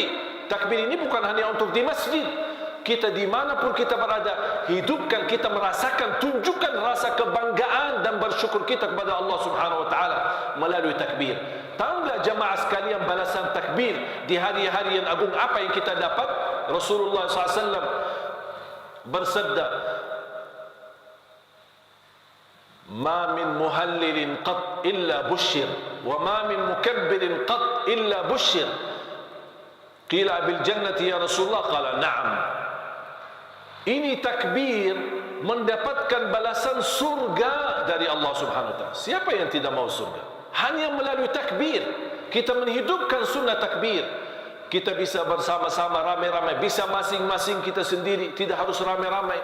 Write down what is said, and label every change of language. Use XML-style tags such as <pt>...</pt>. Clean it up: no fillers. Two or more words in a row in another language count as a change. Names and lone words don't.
<id>Takbir ini bukan hanya untuk di masjid. Kita dimanapun kita berada, hidupkan, kita merasakan, tunjukkan rasa kebanggaan dan bersyukur kita kepada</id> <ar>الله سبحانه وتعالى</ar> <id>melalui takbir. Tahu nggak jamaah sekalian balasan takbir di hari-hari yang agung apa yang kita dapat? Rasulullah SAW bersabda,</id> <ar>"ما من مهلل قط إلا بشر، وما من مكبر قط إلا بشر." قيل بالجنة يا رسول الله، قال نعم.</ar> <id>Ini takbir mendapatkan balasan surga dari</id> <ar>الله سبحانه وتعالى.</ar> <id>Siapa yang tidak mau surga? Hanya melalui takbir kita menghidupkan sunnah takbir. Kita bisa bersama-sama ramai-ramai, bisa masing-masing kita sendiri, tidak harus ramai-ramai.</id>